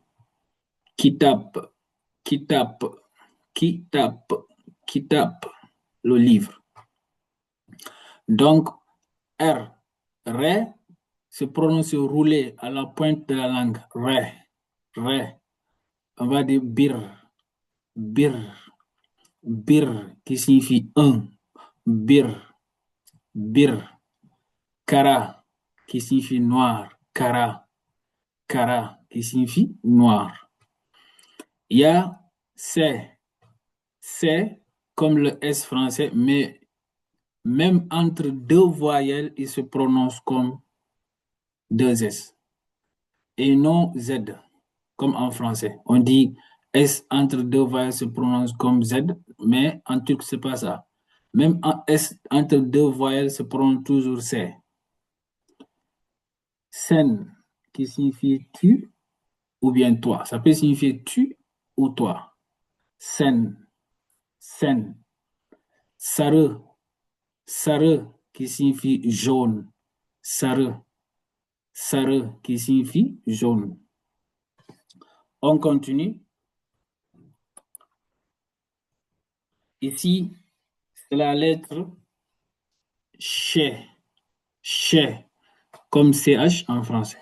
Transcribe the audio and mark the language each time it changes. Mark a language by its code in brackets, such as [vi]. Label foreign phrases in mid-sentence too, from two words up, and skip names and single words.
[tr] Kitab, kitab, kitab, kitab, [fr] le livre. Donc, R, ré, se prononce roulé à la pointe de la langue. Ré, ré. On va dire [tr] bir, bir, bir, [fr] qui signifie un. [tr] Bir, bir. Kara, [fr] qui signifie noir. [tr] Kara, kara, [fr] qui signifie noir. Il y a c'est comme le S français, mais même entre deux voyelles, il se prononce comme deux S et non Z, comme en français. On dit S entre deux voyelles se prononce comme Z, mais en turc, c'est pas ça. Même S entre deux voyelles se prononce toujours C. Sen, qui signifie tu ou bien toi. Ça peut signifier tu ou toi. [tr] Sen, sen. Sarı, sarı, [fr] qui signifie jaune. [tr] Sarı, sarı, [fr] qui signifie jaune. On continue. Ici, c'est la lettre ch, ch, comme CH en français.